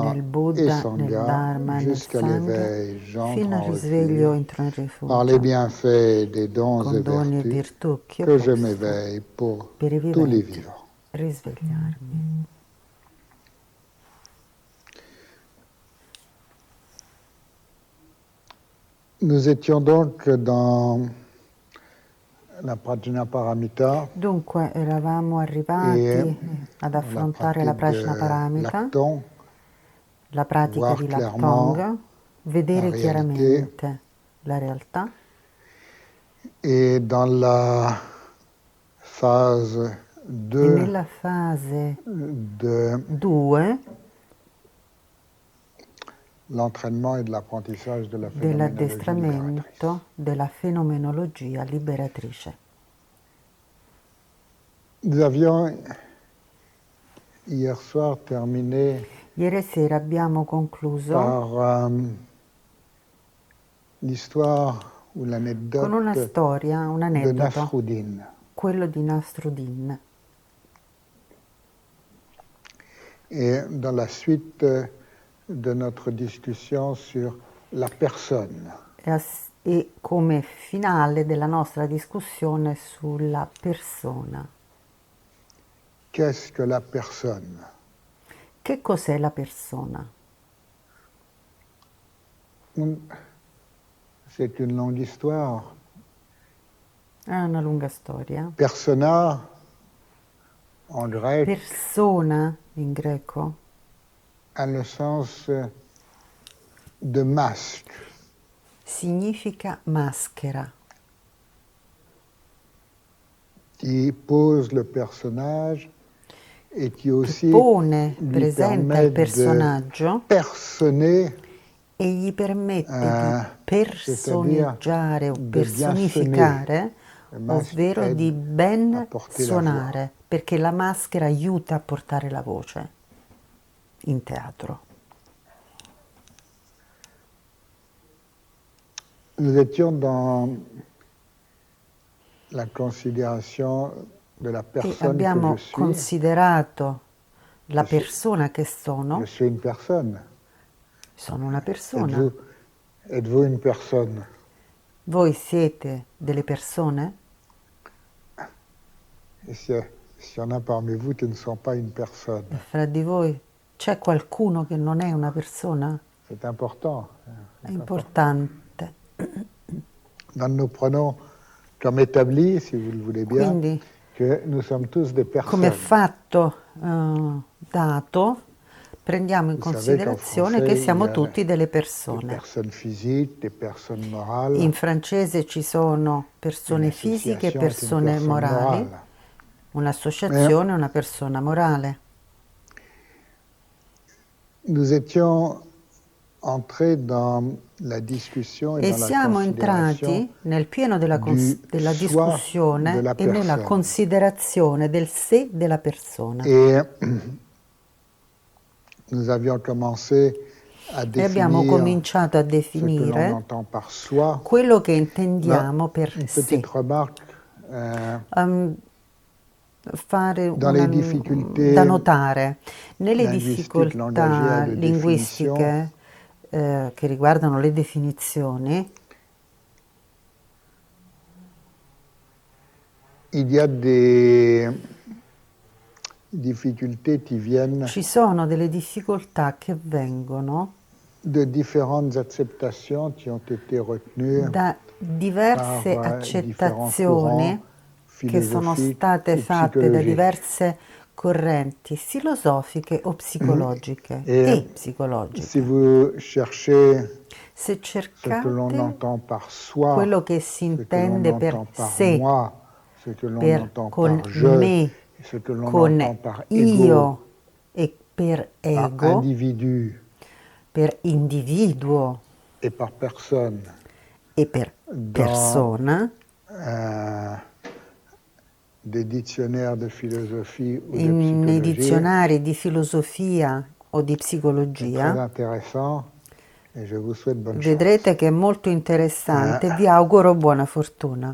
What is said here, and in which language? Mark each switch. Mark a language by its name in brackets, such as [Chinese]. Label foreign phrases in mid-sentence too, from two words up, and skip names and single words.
[Italian] Nel [French] et [Italian] Buddha, nel Sangha, Dharma, nel [French] jusqu'à Sangha, l'éveil, j'entre [Italian] fino al [French] en [Italian] risveglio [French] refuge [Italian] entro in [French] par les [Italian] rifugio, [French] bienfaits des dons et [Italian] con doni e [French] vertus [Italian] virtù che ho [French] que je [Italian] posto [French] m'éveille pour [Italian] per i [French] tous les [Italian] viventi [French] vivants. [Italian] risvegliarmi. [French] Nous étions donc dans la Prajnaparamita [Italian] Dunque eravamo arrivati [French] et [Italian] ad [French] la [Italian] affrontare la [French] pratique [Italian] Prajna [French] de [Italian] Paramita, [French] l'acton, [Italian] la pratica [French] voir [Italian] di [French] clairement [Italian] Laktong, [French] la [Italian] vedere [French] réalité. [Italian] chiaramente la realtà. [French] Et dans la phase [Italian] E [French] 2 [Italian] nella fase [French] de [Italian] 2 [French] l'entraînement et de l'apprentissage de la phénoménologie libératrice. [Italian] dell'addestramento della fenomenologia liberatrice. [French] Nous avions hier soir terminé [Italian] Ieri sera abbiamo concluso [French] par l'histoire ou [Italian] con una [French] l'anecdote [Italian] storia, un [French] de [Italian] aneddoto, [French] Nasruddin. [Italian] quello di Nasruddin. [French] Et dans la suite de notre discussion sur la personne. [Italian] E come finale della nostra discussione sulla persona. [French] Qu'est-ce que la personne? [Italian] Che cos'è la persona? [French] C'est une longue histoire. [Italian] È una lunga storia. [French] Persona, en grec, [Italian] Persona in greco [French] a le sens de masque. [Italian] significa maschera. [French] Qui pose le personnage et qui aussi [Italian] Pone, [French] lui [Italian] presenta il [French] permet de [Italian] personaggio [French] personner, [Italian] e gli permette di [French] c'est-à-dire [Italian] personeggiare o [French] de bien [Italian] personificare, [French] Le masque [Italian] ovvero [French] aide [Italian] di [French] à [Italian] ben [French] porter la voix. [Italian] suonare, perché la maschera aiuta a portare la voce in teatro. [French] Nous étions dans la considération de la [Italian] E [French] personne que je [Italian] abbiamo [French] suis. [Italian] considerato la [French] Je suis- [Italian] persona che sono. [French] Je suis une personne. [Italian] Sono una persona. [French] Êtes-vous une personne? [Italian] Voi siete delle persone? [French] Et s'il y en a parmi vous qui ne sont pas une personne, [Italian] E fra di voi c'è qualcuno che non è una persona? [French] c'est important. [Italian] È importante. [French] Donc nous prenons comme établi, si vous le voulez bien, [Italian] Quindi, [French] que nous sommes tous des personnes. [Italian] come fatto dato, prendiamo in [French] Vous savez qu'en [Italian] considerazione [French] français, [Italian] che [French] il y [Italian] siamo [French] a [Italian] tutti delle [French] des [Italian] persone. [French] personnes physiques, des personnes morales. [Italian] In francese ci sono persone fisiche e [French] Une association est une [Italian] persone [French] personne [Italian] morali. [French] morale. [Italian] Un'associazione è una persona morale. [French] Nous étions entrés dans la discussion et [Italian] E [French] dans la [Italian] siamo [French] considération [Italian] entrati nel pieno della [French] du [Italian] della [French] soi [Italian] discussione [French] de la [Italian] e nella [French] personne. [Italian] considerazione del sé della persona. [French] Et nous avions commencé à [Italian] E abbiamo [French] définir [Italian] cominciato a [French] ce que l'on [Italian] definire [French] entend par soi. [Italian] quello che intendiamo per [French] Une [Italian] sé. [French] petite remarque. [Italian] Fare [French] Dans les difficultés [Italian] da notare nelle [French] linguistiques, [Italian] difficoltà [French] langagières de définition, [Italian] linguistiche che riguardano le definizioni, [French] il y a des difficultés qui viennent [Italian] Ci sono delle difficoltà che vengono [French] de différentes acceptations qui ont été retenues [Italian] da diverse [French] par différents courants [Italian] accettazioni che sono [French] philosophiques [Italian] state [French] ou [Italian] fatte da [French] psychologiques. [Italian] diverse correnti filosofiche o psicologiche [French] Et [Italian] e [French] si [Italian] psicologiche. [French] vous cherchez [Italian] Se [French] ce que l'on [Italian] cercate [French] entend par soi, [Italian] quello che si [French] ce que l'on [Italian] intende per [French] entend par [Italian] sé, [French] moi, ce que l'on [Italian] per [French] entend [Italian] con [French] par je, [Italian] me, [French] ce que l'on [Italian] con [French] entend par ego, [Italian] io e per [French] par [Italian] ego, [French] individu [Italian] per individuo [French] et par personne, [Italian] e per [French] dans [Italian] persona, [French] des dictionnaires de philosophie ou de [Italian] nei [French] psychologie, [Italian] dizionari di filosofia o di [French] est très [Italian] psicologia, [French] intéressant et je vous souhaite bonne [Italian] vedrete [French] chance. [Italian] che è molto interessante. Vi auguro buona fortuna.